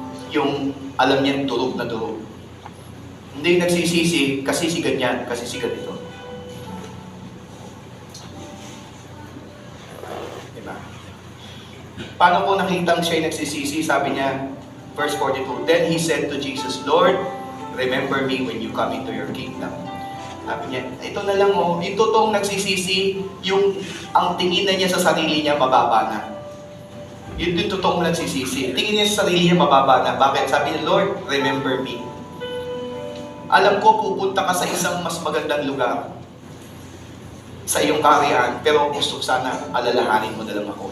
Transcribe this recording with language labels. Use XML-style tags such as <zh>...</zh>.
<tl>Yung alam niyan, durog na durog. Hindi nagsisisi, kasi si ganyan, kasi si ganito. Diba? Paano po nakitang siya'y nagsisisi? Sabi niya,</tl> <en>verse 42, then he said to Jesus, Lord, remember me when you come into your kingdom.</en> <tl>Sabi niya, ito na lang yung totoong nagsisisi, ang tingin na niya sa sarili niya, mababa na. Yun yung totoong nagsisisi. Tingin niya sa sarili niya, mababa na. Bakit? Sabi niya,</tl> <en>Lord, remember me.</en> <tl>Alam ko, pupunta ka sa isang mas magandang lugar sa iyong kaharian, pero gusto sana alalahanin mo na lang ako.</tl>